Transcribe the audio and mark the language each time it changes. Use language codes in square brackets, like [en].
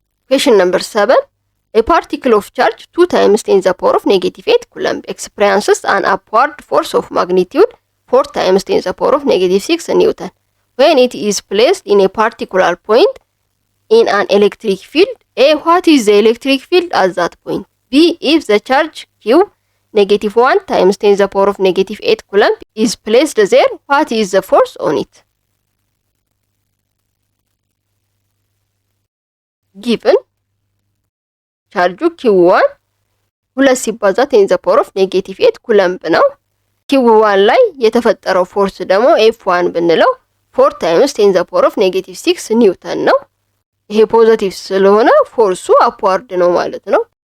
[en] Question number 7. A particle of charge 2 times 10 the power of negative 8 coulomb experiences an upward force of magnitude 4 times 10 the power of negative 6 Newton when it is placed in a particular point in an electric field. A. What is the electric field at that point? B. If the charge Q negative 1 times 10 the power of negative 8 coulomb is placed there, what is the force on it? [am] Given ቻርጁ ኪው1 2 ሲባዛ 10 ዘ ፓወር ኦፍ ኔጌቲቭ 8 ኩለምብ ነው። ኪው1 ላይ የተፈጠረው ፎርስ ደግሞ F1 ብንለው 4 ታይምስ 10 ዘ ፓወር ኦፍ ኔጌቲቭ 6 ኒውተን ነው። ይሄ ፖዚቲቭ ስለሆነ ፎርሱ አፕዋርድ ነው ማለት ነው።